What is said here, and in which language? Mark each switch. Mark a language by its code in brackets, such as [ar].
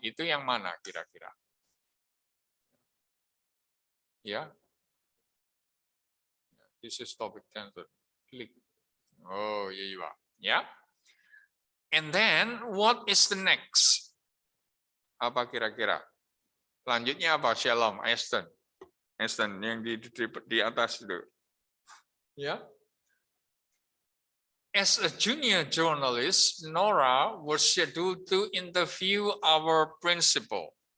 [id] Itu yang mana kira-kira? Ya. [en] This is topic sentence. Click. Oh, here you are. Ya. And then what is the next? [id] Apa kira-kira? Lanjutnya apa? Shalom, Aston yang di atas itu. Ya. [en] As a junior journalist, Nora was scheduled to interview our principal.